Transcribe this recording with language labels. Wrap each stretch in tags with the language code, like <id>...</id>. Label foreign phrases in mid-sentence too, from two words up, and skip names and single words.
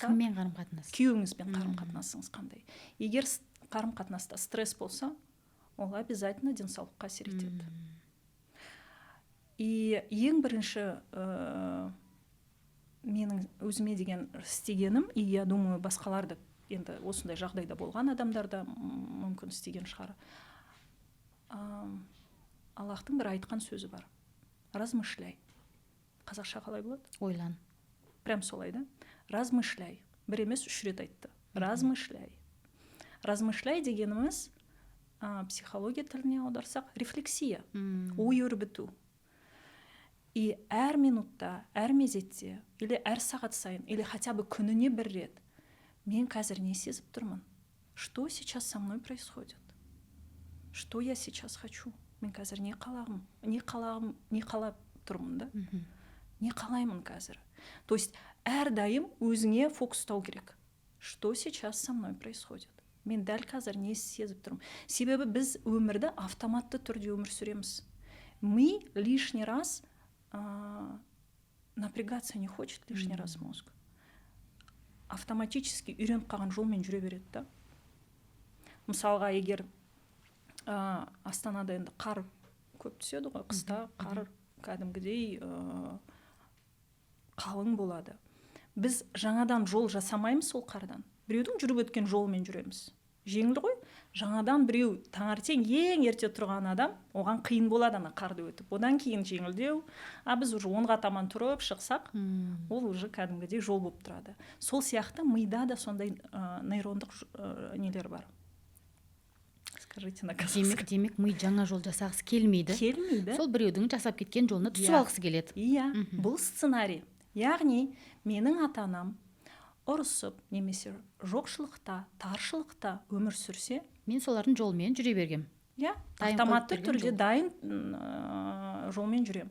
<kk>Кіммен қарым қатынас? күйеуіңізбен қарым қатынасыңыз қандай? Егер қарым қатынаста стресс болса, ол обязательно денсаулыққа әсер етеді. И ең бірінші менің өзіме деген істегенім,</kk> <ru>и я думаю,</ru> <kk>басқаларды енді осындай жағдайда болған адамдарда мүмкін істеген шығар. Аллахтың бір айтқан сөзі бар: размышляй. Қазақша қалай болады? Ойлан. Прям солай, да? Размышляй. Бір емес, 3 рет айтты. Размышляй. Размышляй дегеніміз психология тіліне аударсақ рефлексия, ой өрбіту. И әр минутта, әр мезетте, или әр сағат сайын,</kk> <ru>или хотя бы</ru> <kk>күніне бір рет мен қазір не сезіп тұрмын?</kk> <ru>Что сейчас со мной происходит? Что я сейчас хочу?</ru> <kk>Мен қазір не қалап тұрмын, да? Не қалаймын қазір?</kk> <ru>То есть</ru> <kk>әрдайым өзіңе фокустау керек.</kk> <ru>Что сейчас со мной происходит?</ru> <kk>Мен дәл қазір не сезіп тұрмын? Себебі біз өмірді автоматты түрде өмір сүреміз.</kk> <ru>Мы лишний раз напрягаться не хочет, лишний раз мозг.</ru> <kk>Автоматически үйреніп қалған жолмен жүре береді, да? Мысалға, егер Астанада енді қар көп түседі ғой, қыста қар кәдімгідей қалың болады. Біз жаңадан жол жасамаймыз сол қардан. Біреудің жүріп өткен жолымен жүреміз. Жеңіл ғой. Жаңадан біреу таңертең ең ерте тұрған адам, оған қиын болады ана қарды өтіп. Одан кейін жеңілдеу. Біз уже 10-ға таман тұрып шықсақ, ол уже кәдімгідей жол болып тұрады. Сол сияқты мида да сондай нейрондық нелер бар.</kk> <ru>Скажите на казахском.</ru> <kk>Демек ми жаңа жол жасағысы келмейді. Сол біреудің жасап кеткен жолына түсіп алғысы келеді. Иә, бұл сценарий. Яғни менің ата-анам ұрысып, немесе жоқшылықта, таршылықта өмір сүрсе, мен солардың жолмен жүре бергем. Иә, автоматты түрде дайын жолмен жүрем.</kk>